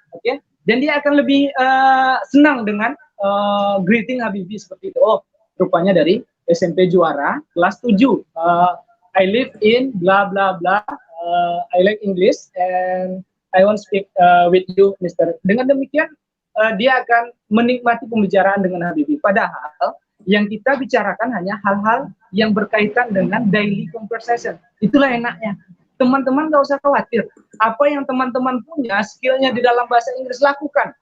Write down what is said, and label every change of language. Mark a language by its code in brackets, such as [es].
[id] Oke, dan dia akan lebih senang dengan greeting Habibi seperti itu. Oh, rupanya dari SMP Juara kelas 7. [en] I live in bla bla bla. I like English and I want to speak with you, Mister. [id] Dengan demikian, dia akan menikmati pembicaraan dengan Habibi. Padahal yang kita bicarakan hanya hal-hal yang berkaitan dengan daily conversation. Itulah enaknya. Teman-teman nggak usah khawatir. Apa yang teman-teman punya, skillnya di dalam bahasa Inggris, lakukan.